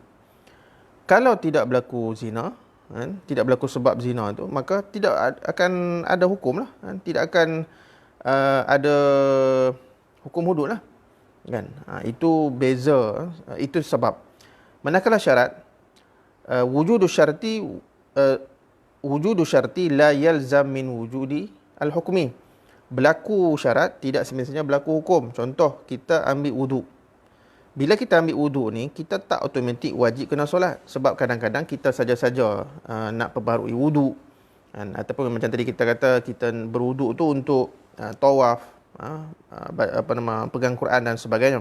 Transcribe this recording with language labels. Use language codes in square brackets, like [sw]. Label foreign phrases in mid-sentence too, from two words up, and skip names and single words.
[ms] Kalau tidak berlaku zina, kan, tidak berlaku sebab zina tu, maka tidak akan ada hukum lah, kan? Tidak akan ada hukum hudud lah, kan? Itu beza, itu sebab. Manakala syarat, [ar] وجود الشرط لا يلزم من وجود الحكم. [ms] Berlaku syarat tidak semestinya berlaku hukum. Contoh, kita ambil wuduk. Bila kita ambil wuduk ni, kita tak automatik wajib kena solat. Sebab kadang-kadang kita saja-saja nak perbaharui wuduk, kan? Ataupun macam tadi kita kata, kita berwuduk tu untuk tawaf, pegang Quran dan sebagainya.